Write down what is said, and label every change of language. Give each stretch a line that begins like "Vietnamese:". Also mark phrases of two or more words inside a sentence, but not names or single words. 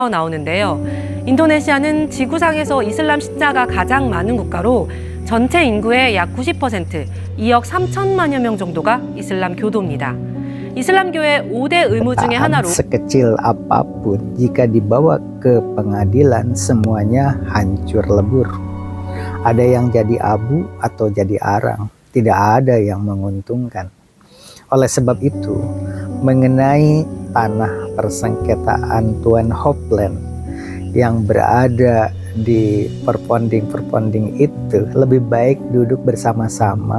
Korean: 나오는데요. 인도네시아는 지구상에서 이슬람 신자가 가장 많은 국가로 전체 인구의 약 90%, 2억 3천만여 명 정도가 이슬람 교도입니다. 이슬람교의 5대 의무 중에 하나로
Indonesian: sekecil apapun jika dibawa ke pengadilan semuanya hancur lebur. Ada yang jadi abu atau jadi arang, tidak ada yang menguntungkan. Oleh sebab itu, mengenai tanah persengketaan Tuan Hopland yang berada di perponding-perponding itu, lebih baik duduk bersama-sama.